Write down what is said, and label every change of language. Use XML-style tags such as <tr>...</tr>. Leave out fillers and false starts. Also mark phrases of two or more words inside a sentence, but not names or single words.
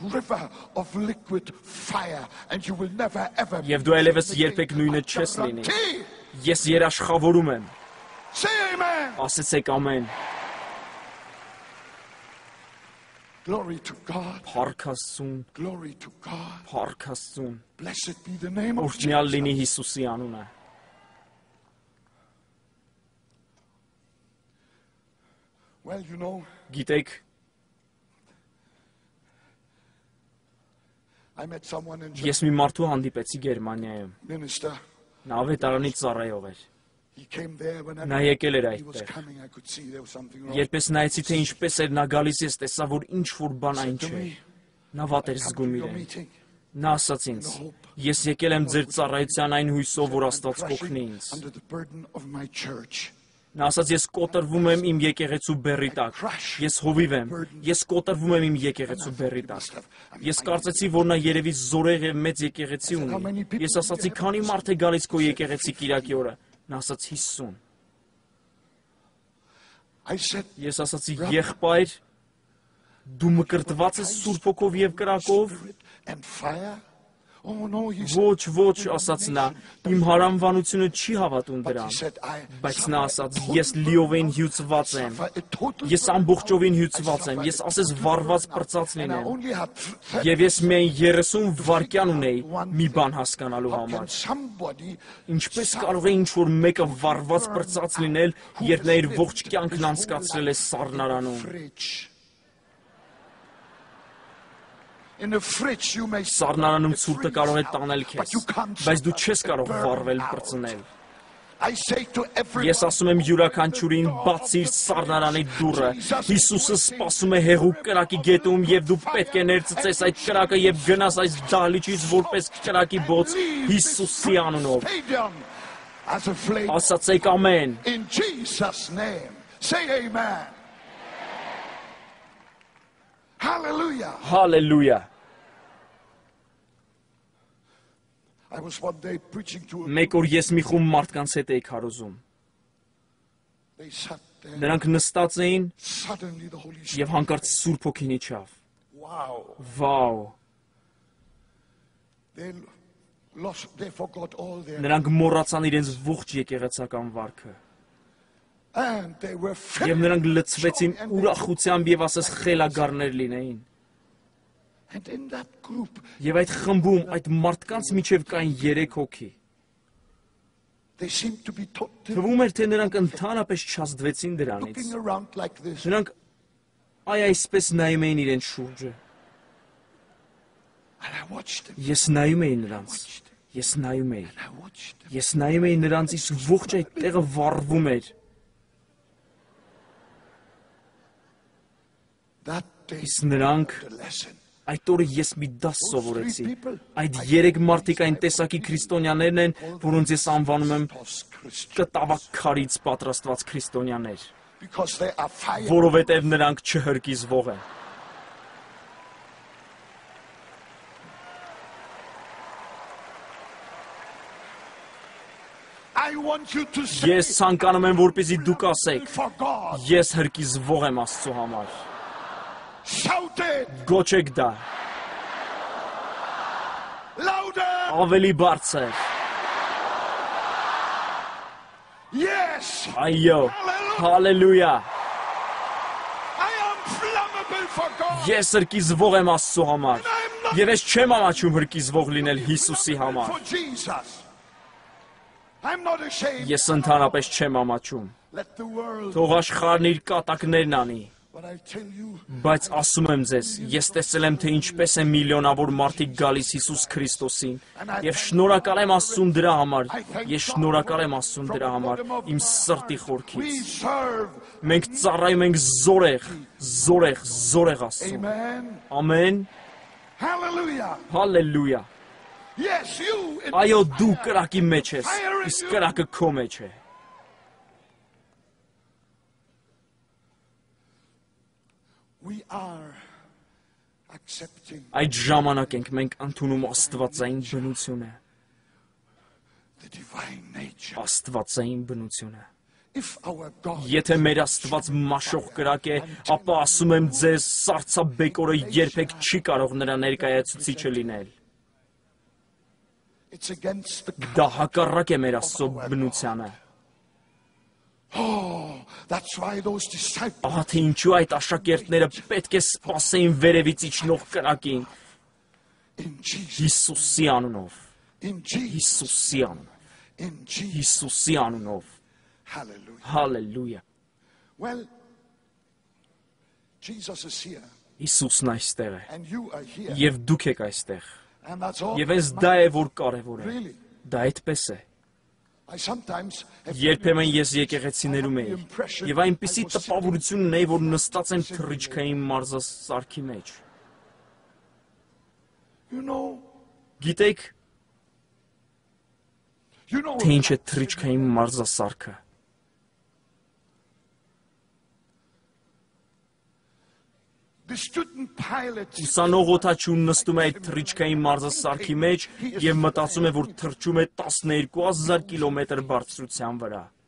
<hy>Եվ դու այլևս երբեք նույնը չես լինի։ Ես երաշխավորում եմ։ Ասեցեք ամեն։ Փառք Աստծուն։ Փառք Աստծուն։ Օրհնյալ լինի Հիսուսի անունը։ Գիտեք, ես մի մարդու հանդիպեցի Գերմանիայում։ Նա ավետարանի ծառայող էր։</hy> <en>He came there whenever</en> <hy>Նա եկել էր</hy> <en>he was</en> <hy>այդտեղ։</hy> <en>coming. I could see there was something wrong.</en> <hy>Երբ ես նայեցի, թե ինչպես էր նա գալիս, ես տեսա, որ ինչ-որ բան այն</hy> <en>To</en> <hy>չէ։</hy> <en>me,</en> <hy>Նա վատ էր</hy> <en>come to</en> <hy>զգում</hy> <en>your</en> <hy>իրեն։</hy> <en>meeting.</en> <hy>Նա ասաց ինձ. Ես եկել եմ ձեր ծառայության այն հույսով, որ Աստված կօգնի ինձ։</hy> <en>Under the burden of my church.</en> <hy>Նա ասաց, ես կոտրվում եմ իմ եկեղեցու բեռի տակ։ Ես հովիվ եմ։ Ես կոտրվում եմ իմ եկեղեցու բեռի տակ։ Ես կարծեցի, որ նա երևի զորեղ եւ մեծ եկեղեցի ունի։ Ես ասացի, քանի մարդ է գալիս քո եկեղեցի Կիրակի օրը։ Նա ասաց 50։</hy> <en>I said,</en> <hy>Ես ասացի, եղբայր, դու մկրտված ես Սուրբ Հոգով եւ կրակով։</hy> <en>Spirit and fire. Oh no, he said.</en> <hy>Ոչ, ոչ, ասաց նա, իմ հարամվանությունը չի հավատում</hy> <en>He</en> <hy>դրան։</hy> <en>said,</en> <hy>Բայց նա ասաց, ես լիովին հյուծված եմ։ Ես ամբողջովին հյուծված եմ։ Ես ասես վառված պրծած</hy> <en>And I</en> <hy>լինեմ։</hy> <en>only had</en> <hy>Եվ ես միայն 30 վայրկյան ունեի մի բան հասկանալու</hy> <en>How can</en> <hy>համար։</hy> <en>somebody</en> <hy>Ինչպես կարող է ինչ-որ մեկը վառված պրծած լինել, երբ նա իր ողջ կյանքն անցկացրել է սառնարանում։</hy> <en>fridge? In a fridge you may</en> <hy>Սառնարանում ցուրտը կարող է տանել քեզ, բայց դու չես կարող վառվել պրծնել։</hy> <en>I say to everyone,</en> <hy>Ես ասում եմ յուրաքանչյուրին, բացիր սառնարանի դուռը։ Հիսուսը սպասում է հեղուկ կրակի գետում, եւ դու պետք է ներծծես այդ կրակը եւ գնաս այս դահլիճից որպես կրակի բոց Հիսուսի անունով։</hy> <en>Stadium as a flame.</en> <hy>Ասացեք ամեն։</hy> <en>In Jesus' name. Say amen. Hallelujah.</en> <hy>Հալելույա։</hy> <en>I was one day preaching to a</en> <hy>Մեկ օր ես մի խումբ մարդկանց հետ էի քարոզում։</hy> <en>They sat there.</en> <hy>Նրանք նստած էին</hy> <en>Suddenly the Holy</en> <hy>եւ</hy> <en>Spirit.</en> <hy>հանկարծ Սուրբ Հոգին իջավ։</hy> <en>Wow.</en> <hy>Վաու։</hy> <en>They forgot all their.</en> <hy>Նրանք մոռացան իրենց ողջ եկեղեցական վարքը։</hy> <en>And they were</en> <hy>Եվ</hy> <en>filled.</en> <hy>նրանք լցվեցին ուրախությամբ եւ ասես խելագարներ լինեին։</hy> <en>And in that group,</en> <hy>Եվ այդ խմբում այդ մարդկանց միջև կային 3 հոգի։</hy> <en>they seemed to be totally</en> <hy>Թվում էր, թե նրանք ընդհանրապես չազդվեցին դրանից։</hy> <en>looking around like this.</en> <hy>Նրանք այսպես նայում էին իրենց շուրջը։</hy> <en>And I watched them.</en> <hy>Ես նայում էի նրանց։ Ես նայում էի։</hy> <en>I watched them.</en> <hy>Ես նայում էի նրանց, իսկ ողջ այդ տեղը վառվում էր։</hy> <en>That day,</en> <hy>Իսկ նրանք</hy> <en>the lesson.</en> <hy>այդ օրը ես մի դաս սովորեցի։ Այդ 3 մարդիկ այն տեսակի քրիստոնյաներն են, որոնց ես անվանում եմ</hy> <en>Christian.</en> <hy>կտավաքարից պատրաստված քրիստոնյաներ,</hy> <en>Because they are fire.</en> <hy>որովհետև նրանք չհրկիզվող են։</hy> <en>I want you to say</en> <hy>Ես ցանկանում եմ, որպեսզի դուք ասեք.</hy> <en>for God.</en> <hy>Ես հրկիզվող եմ Աստծո համար։</hy> <en>Shout it</en> <hy>Գոչեք դա,</hy> <en>louder.</en> <hy>ավելի բարձր։</hy> <en>Yes.</en> <hy>Այո,</hy> <en>Hallelujah.</en> <hy>հալելույա։</hy> <en>I am flammable for God.</en> <hy>Ես հրկիզվող եմ Աստծո համար։ Եվ ես չեմ ամաչում հրկիզվող լինել Հիսուսի համար։</hy> <en>For Jesus. I'm not ashamed.</en> <hy>Ես ընդհանրապես չեմ ամաչում։</hy> <en>Let the world.</en> <hy>Թող աշխարհն իր կատակներն անի։</hy> <en>But I tell you,</en> <hy>Բայց ասում եմ ձեզ, ես տեսել եմ, թե ինչպես է միլիոնավոր մարդիկ գալիս Հիսուս Քրիստոսին, եւ շնորհակալ եմ Աստծուն դրա համար։ Ես շնորհակալ եմ Աստծուն դրա համար իմ սրտի</hy> <en>we</en> <hy>խորքից։</hy> <en>serve.</en> <hy>Մենք ծառայում ենք զորեղ Աստծուն։</hy> <en>Amen.</en> <hy>Ամեն,</hy> <en>Hallelujah.</en> <hy>հալելույա։</hy> <en>Yes, you. in</en> <hy>Այո,</hy> <en>the</en> <hy>դու</hy> <en>fire.</en> <hy>կրակի մեջ ես, իսկ կրակը քո մեջ է։</hy> <en>We are accepting</en> <hy>Այդ ժամանակ ենք մենք ընդունում աստվածային բնությունը,</hy> <en>the divine nature.</en> <hy>աստվածային բնությունը։</hy> <en>If our God</en> <hy>Եթե մեր Աստված մաշող կրակ է, ապա ասում եմ ձեզ, սառցաբեկորը երբեք չի կարող նրա ներկայացուցիչը լինել։</hy> <en>it's against the</en> <hy>Դա հակառակ է մեր Աստծո բնությանը։</hy> <en>oh, that's why those disciples</en> <hy>Ահա թե ինչու այդ աշակերտները պետք է սպասեին վերևից իջնող կրակին</hy> <en>in Jesus,</en> <hy>Հիսուսի անունով,</hy> <en>in Jesus,</en> <hy>Հիսուսի անունով,</hy> <en>in Jesus.</en> <hy>Հիսուսի անունով։</hy> <en>Hallelujah.</en> <hy>Հալելույա։</hy> <en>Well, Jesus is here</en> <hy>Հիսուսն այստեղ է,</hy> <en>and you are here.</en> <hy>եւ դուք եք այստեղ։</hy> <en>And that's all.</en> <hy>Եվ այս դա է որ կարևոր է։</hy> <en>Really,</en> <hy>Դա այդպես է։ Երբեմն ես եկեղեցիներում էի եւ այնպիսի տպավորություն ունեի, որ նստած եմ թռիչքային մարզասարքի մեջ։ Գիտեք, թե ինչ է թռիչքային մարզասարքը։ Ուսանող օդաչուն նստում է այդ թռիչքային մարզասարքի մեջ եւ մտածում է, որ թռչում է 12,000 կիլոմետր բարձրության վրա։</hy>